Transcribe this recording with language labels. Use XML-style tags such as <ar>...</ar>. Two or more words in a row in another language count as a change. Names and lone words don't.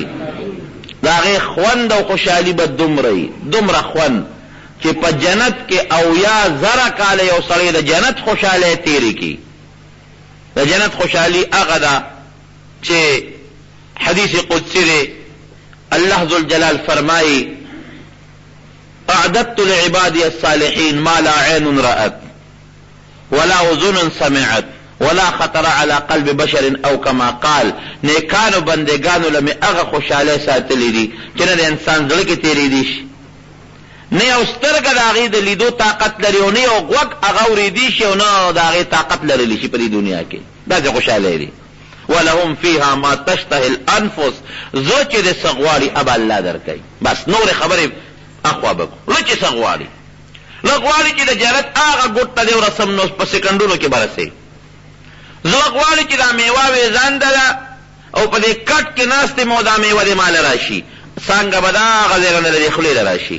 <ps>د هغې خوند او خوشحالي به دومره وي، دومره خوند چې په جنت کې 80,000 کاله یو سړی د جنت خوشحالۍ تېرې کړي. د جنت خوشحالي هغه ده چې حدیث قدسی دی، الله ذوالجلال فرمایي</ps> <ar>اعددت لعبادي الصالحين ما لا عين رأت ولا اذن سمعت ولا خطر على قلب بشر او كما قال.</ar> <ps>نیکانو بندگانو لمه هغه خوشاله ساتلې دي چې نه د انسان زړه کې تېرې دي شي، نه یو سترګه د هغې د لیدو طاقت لري او نه یو غوږ هغه اورېدی شي او نه د هغې طاقت لرلی شي په دې دنیا کې. داسې خوشحالی دي.</ps> <ar>ولهم فيها ما تشتهي الانفس،</ar> <ps>زه چې د څه غواړي اب الله درکوي. بس نورې خبرې اخوا بکړو. زه چې څه غواړي، زه غواړي چې د جنت هغه ګوټ ته دې ورسم نو په سکندونو کې به رسې. زه غواړي چې دا میوه وې ځانده او په دې کټ کې ناست یم او دا میوه دې ماله راشي، څنګه به دا هغه ځای نه د خولې له راشي.</ps>